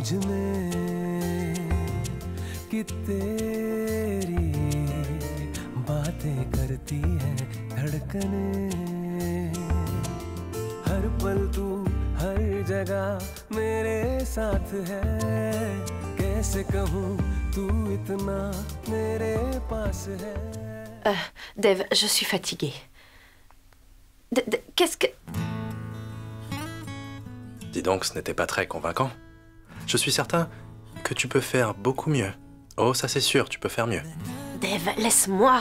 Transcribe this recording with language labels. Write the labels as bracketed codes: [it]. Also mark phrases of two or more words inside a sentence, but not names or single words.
[hi] में कि तेरी बातें करती है धड़कनें हर पल तू हर जगह मेरे साथ है कैसे कहूँ तू इतना मेरे पास है [fr] Dev, je suis fatiguée. Qu'est-ce que... Dis donc, ce n'était pas très convaincant. Je suis certain que tu peux faire beaucoup mieux. Oh, ça c'est sûr, tu peux faire mieux. Dev, laisse-moi.